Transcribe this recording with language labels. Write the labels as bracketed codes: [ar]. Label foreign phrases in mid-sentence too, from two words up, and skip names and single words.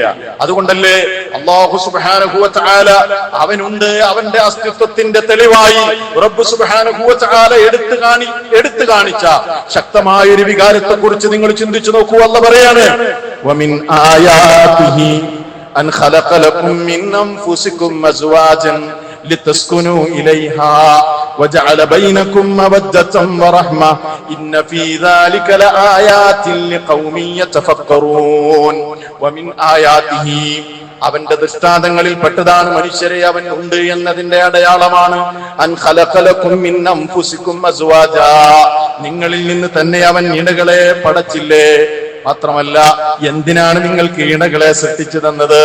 [ml] അതുകൊണ്ടല്ലേ അല്ലാഹു സുബ്ഹാനഹു വ തആല അവനുണ്ട്, അവന്റെ അസ്തിത്വത്തിന്റെ തെളിവായി റബ്ബ് സുബ്ഹാനഹു വ തആല എടുത്തു കാണിച്ച ശക്തമായ ഒരു വികാരത്തെ കുറിച്ച് നിങ്ങൾ ചിന്തിച്ചു നോക്കൂ. അല്ലാഹു പറയാണ്, [ar] ومن آياته أن خلق لكم من أنفسكم أزواجا لتسكنوا إليها وجعل بينكم مودة ورحمة إن في ذلك لآيات لقوم يتفكرون ومن آياته [ml] അവന്റെ ദൃഷ്ടാന്തങ്ങളിൽ പെട്ടതാണ് മനുഷ്യരെ അവൻ ഉണ്ട് എന്നതിന്റെ അടയാളമാണ് [ar] أن خلق لكم من أنفسكم أزواجا, [ml] നിങ്ങളിൽ നിന്ന് തന്നെ അവൻ ഇണകളെ പടച്ചില്ലേ. മാത്രമല്ല, എന്തിനാണ് നിങ്ങൾക്ക് ഇണകളെ സൃഷ്ടിച്ചു തന്നത്?